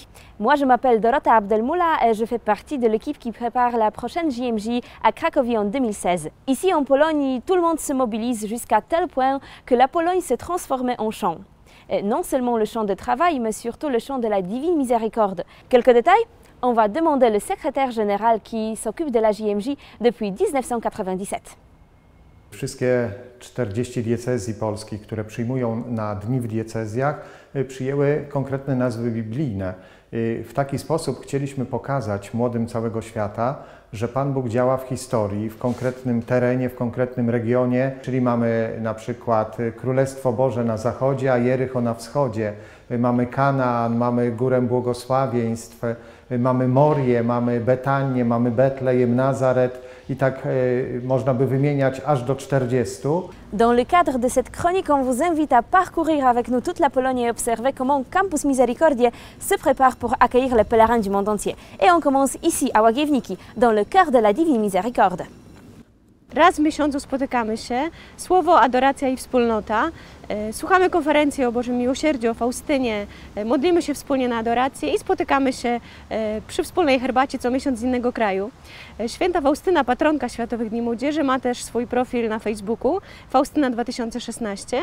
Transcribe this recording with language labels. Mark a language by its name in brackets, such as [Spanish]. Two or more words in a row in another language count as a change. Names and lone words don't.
[French] Moi, je m'appelle Dorota Abdelmoula et je fais partie de l'équipe qui prépare la prochaine JMJ à Cracovie en 2016. Ici en Pologne, tout le monde se mobilise jusqu'à tel point que la Pologne s'est transformée en champ. Et non seulement le champ de travail, mais surtout le champ de la Divine Miséricorde. Quelques détails? On va demander le secrétaire général qui s'occupe de la JMJ depuis 1997. [Polish] Wszystkie 40 diecezji polskich, które przyjmują na dni w diecezjach, przyjęły konkretne nazwy biblijne. W taki sposób chcieliśmy pokazać młodym całego świata, że Pan Bóg działa w historii, w konkretnym terenie, w konkretnym regionie, czyli mamy na przykład Królestwo Boże na zachodzie, a Jericho na wschodzie. Mamy Kanaan, mamy Górę Błogosławieństw, mamy Morię, mamy Betanię, mamy Betlejem, Nazaret i tak można by wymieniać aż do 40. [French] Dans le cadre de cette chronique, on vous invite à parcourir avec nous toute la Pologne et observer comment Campus Misericordiae se prépare pour accueillir les pèlerins du monde entier. Et on commence ici à Łagiewniki, dans le cœur de la Divine Miséricorde. [Polish] Raz w miesiącu spotykamy się, słowo, adoracja i wspólnota. Słuchamy konferencji o Bożym Miłosierdziu, o Faustynie, modlimy się wspólnie na adorację i spotykamy się przy wspólnej herbacie co miesiąc z innego kraju. Święta Faustyna, patronka Światowych Dni Młodzieży, ma też swój profil na Facebooku, Faustyna 2016.